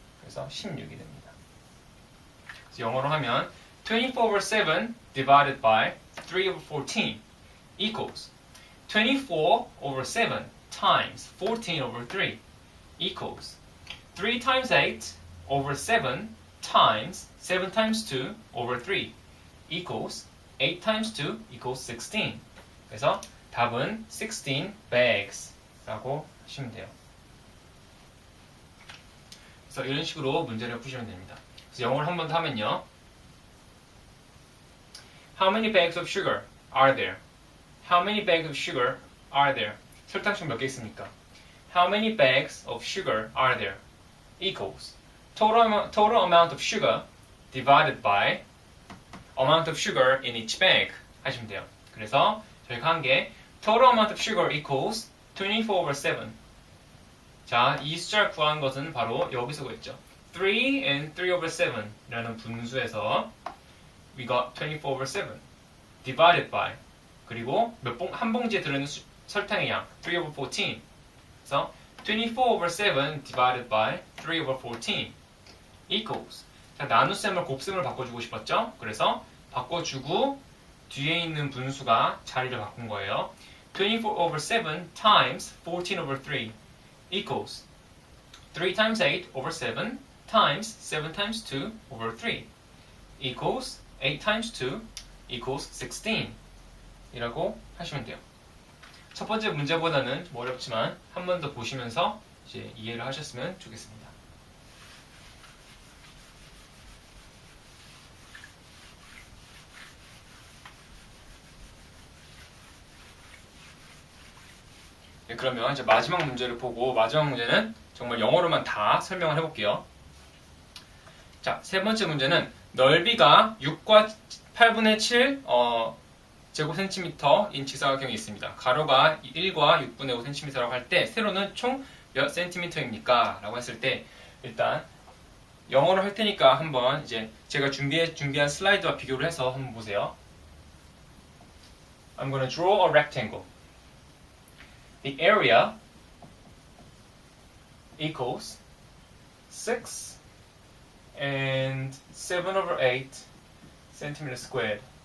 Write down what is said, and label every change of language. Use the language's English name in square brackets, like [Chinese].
[Korean] 그래서 16이 됩니다. 그래서 영어로 하면 [English] 24 over 7 divided by 3 over 14 equals 24 over 7 times 14 over 3 equals 3 times 8 over 7 times 7 times 2 over 3 equals 8 times 2 equals 16. [Korean] 그래서 답은 [English] 16 bags [Korean] 라고 하시면 돼요. 그래서 이런 식으로 문제를 푸시면 됩니다. 그래서 영어를 한 번 더 하면요. [English] How many bags of sugar are there? How many bags of sugar are there? [Korean] 설탕수 몇 개 있습니까? [English] How many bags of sugar are there? Equals total amount of sugar divided by amount of sugar in each bag [Korean] 하시면 돼요. 그래서 저희가 한 게 [English] total amount of sugar equals 24 over 7. [Korean] 자, 이 숫자를 구한 것은 바로 여기서 구했죠. 3 and 3 over 7 라는 분수에서 [English] we got 24 over 7 divided by [Korean] 그리고 한 봉지에 들어있는 설탕의 양 [English] 3 over 14. [Korean] 그래서 [English] 24 over 7 divided by 3 over 14 equals [Korean] 자, 나눗셈을 곱셈을 바꿔주고 싶었죠? 그래서 바꿔주고 뒤에 있는 분수가 자리를 바꾼 거예요. [English] 24 over 7 times 14 over 3 equals 3 times 8 over 7 times 7 times 2 over 3 equals 8 times 2 equals 16 [Korean] 이라고 하시면 돼요. 첫 번째 문제보다는 좀 어렵지만 한 번 더 보시면서 이제 이해를 하셨으면 좋겠습니다. 네, 그러면 이제 마지막 문제를 보고 마지막 문제는 정말 영어로만 다 설명을 해볼게요. 자, 세 번째 문제는 넓이가 6과 8분의 7 제곱센티미터인 직사각형이 있습니다. 가로가 1과 6분의 5cm라고 할 때 세로는 총 몇 센티미터입니까? 라고 했을 때 일단 영어로 할 테니까 한번 이제 제가 준비한 슬라이드와 비교를 해서 한번 보세요. [English] I'm going to draw a rectangle. The area equals 6 and 7 over 8 centimeters squared.